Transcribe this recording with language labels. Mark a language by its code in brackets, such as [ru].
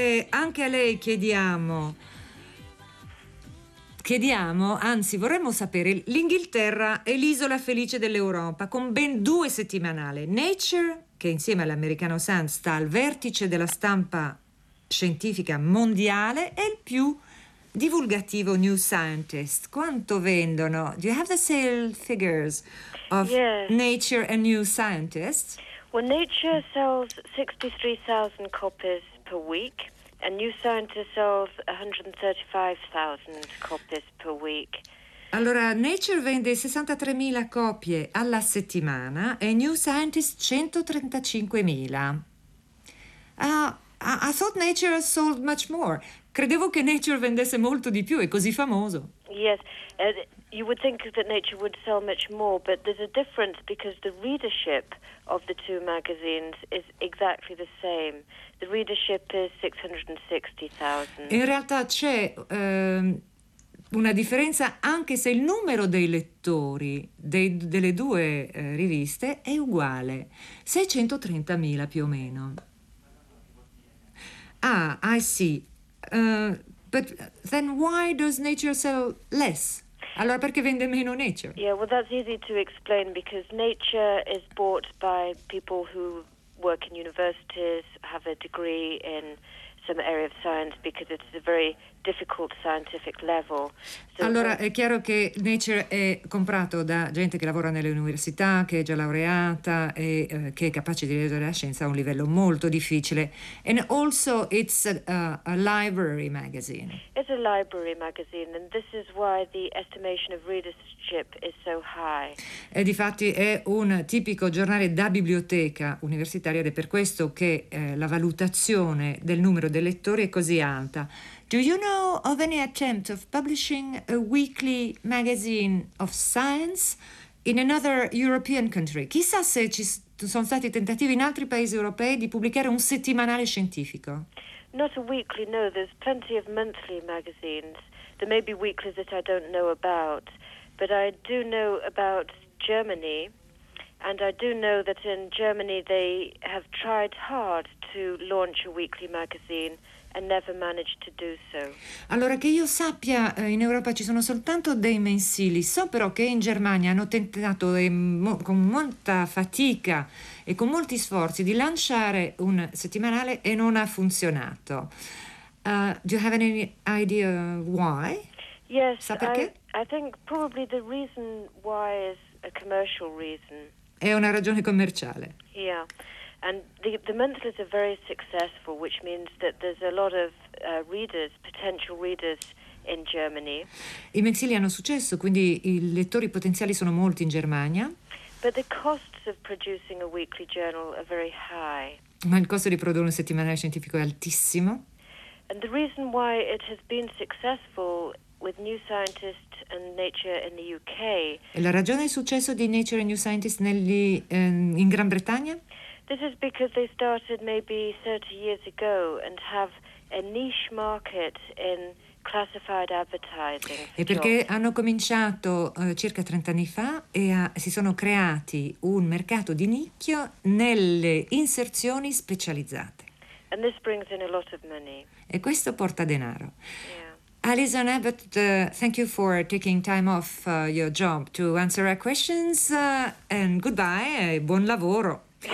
[it] Anche a lei chiediamo, anzi vorremmo sapere, l'Inghilterra è l'isola felice dell'Europa con ben due settimanali. Nature, che insieme all'americano Sun sta al vertice della stampa scientifica mondiale, è il più divulgativo New Scientist. Quanto vendono? [en] Do you have the sale figures of Nature and New Scientist? Well, Nature sells 63,000 copies per week, and New Scientist sells 135,000 copies per week. [it] Allora, Nature vende 63,000 copie alla settimana e New Scientist 135,000. [en] I thought Nature sold much more. [it] Credevo che Nature vendesse molto di più, è così famoso. [en] Yes, you would think that Nature would sell much more, but there's a difference because the readership of the two magazines is exactly the same. The readership is 660,000. [it] In realtà c'è una differenza, anche se il numero dei lettori delle due riviste è uguale, 630,000 più o meno. [en] Ah, I see. But then why does Nature sell less? [it] Allora perché vende meno Nature? [en] Yeah, well, that's easy to explain because Nature is bought by people who work in universities, have a degree in some area of science because it's a very difficult scientific level. [it] So allora è chiaro che Nature è comprato da gente che lavora nelle università, che è già laureata e che è capace di leggere la scienza a un livello molto difficile. [en] And also it's a library magazine. It's a library magazine and this is why the estimation of readership is so high. [it] E difatti è un tipico giornale da biblioteca universitaria ed è per questo che la valutazione del numero dei lettori è così alta. [en] Do you know of any attempt of publishing a weekly magazine of science in another European country? [it] Chissà se ci sono stati tentativi in altri paesi europei di pubblicare un settimanale scientifico. [en] Not a weekly, no. There's plenty of monthly magazines. There may be weeklies that I don't know about, but I do know about Germany, and I do know that in Germany they have tried hard to launch a weekly magazine and never managed to do so. [it] Allora, che io sappia, in Europa ci sono soltanto dei mensili. So però che in Germania hanno tentato con molta fatica e con molti sforzi di lanciare un settimanale e non ha funzionato. [en] Do you have any idea why? Yes, [it] sa perché? [en] I think probably the reason why is a commercial reason. [it] È una ragione commerciale. [en] Yeah. And the monthlies are very successful, which means that there's a lot of readers, potential readers in Germany. [it] I mensili hanno successo, quindi i lettori potenziali sono molti in Germania. [en] But the costs of producing a weekly journal are very high. [it] Ma il costo di produrre un settimanale scientifico è altissimo. [en] And the reason why it has been successful with New Scientist and Nature in the UK. [it] E la ragione del successo di Nature and New Scientist in Gran Bretagna? [en] This is because they started maybe 30 years ago and have a niche market in classified advertising. [it] E perché hanno cominciato circa 30 anni fa e si sono creati un mercato di nicchia nelle inserzioni specializzate. [en] And this brings in a lot of money. [it] E questo porta denaro. [en] Yeah. Alison Abbott, thank you for taking time off your job to answer our questions and goodbye [it] e buon lavoro.